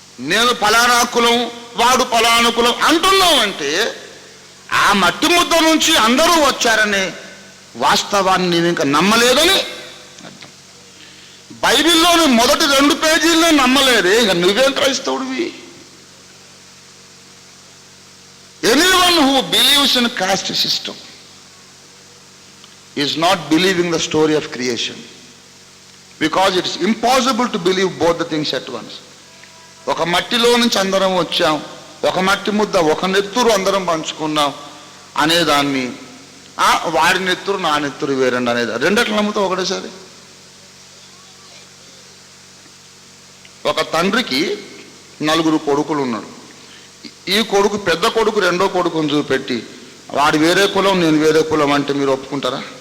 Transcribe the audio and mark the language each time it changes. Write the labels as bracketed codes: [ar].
[te] నేను ఫలానా కులం, వాడు ఫలానా కులం అంటున్నామంటే ఆ మట్టి ముద్ద నుంచి అందరూ వచ్చారనే వాస్తవాన్ని నేను ఇంకా నమ్మలేదని అర్థం. బైబిల్లోని మొదటి 2 పేజీలనే నమ్మలేదే, ఇక నువ్వేం క్రైస్తవుడివి? [en] Anyone who believes in caste system is not believing the story of creation, because it is impossible to believe both the things at once. [te] ఒక మట్టిలో నుంచి అందరం వచ్చాం, ఒక మట్టి ముద్ద, ఒక నెత్తురు అందరం పంచుకున్నాం అనేదాన్ని, వాడి నెత్తురు నా నెత్తురు వేరండి అనేది రెండట్లు నమ్ముతాం ఒకటేసారి. ఒక తండ్రికి 4 కొడుకులు ఉన్నాడు. ఈ కొడుకు పెద్ద కొడుకు రెండో కొడుకుని చూపెట్టి వాడు వేరే కులం నేను వేరే కులం అంటే మీరు ఒప్పుకుంటారా?